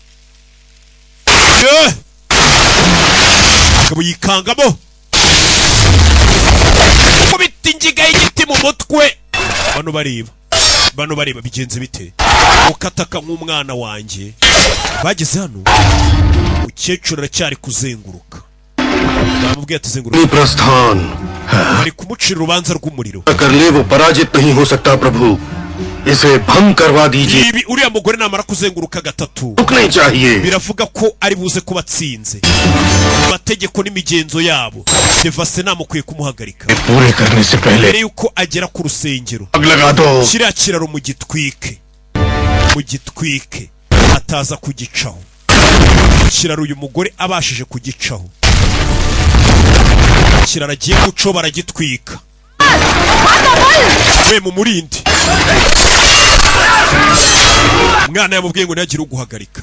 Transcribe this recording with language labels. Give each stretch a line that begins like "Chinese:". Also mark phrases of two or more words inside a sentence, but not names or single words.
Kinyarwanda: akaba yikangamo kubita ingiga y'igiti mu mutwe bano bareba bigenze bite ukataka nk'umwana wanjye bageze hano ukecuru aracyari kuzenguruka bamubwiye ati zenguruka
Hindi: प्रस्थान
Kinyarwanda: bari kumucira urubanza rw'umuriro
Hindi: कर ले वो पराजित नहीं हो सकता प्रभु इसे भंग करवा दीजिए
Kinyarwanda: ibi uriya mugore namara kuzenguruka gatatu
Hindi: रुकने चाहिए
Kinyarwanda: biravuga ko ari buze kubatsinze amategeko n'imigenzo yabo Devasena mukwiye kumuhagarika
Hindi: पूरे करने से पहले
Kinyarwanda: mbere yuko agera ku rusengero
Hindi: आग लगा दो
Kinyarwanda: kiriya kiraro mugitwike ataza kugicaho ikiraro uyu mugore abashije kugicaho. Ikiraro agiye guco baragitwika. We mu murindi. Mwana yamubwiye ngo ntagire uguhagarika.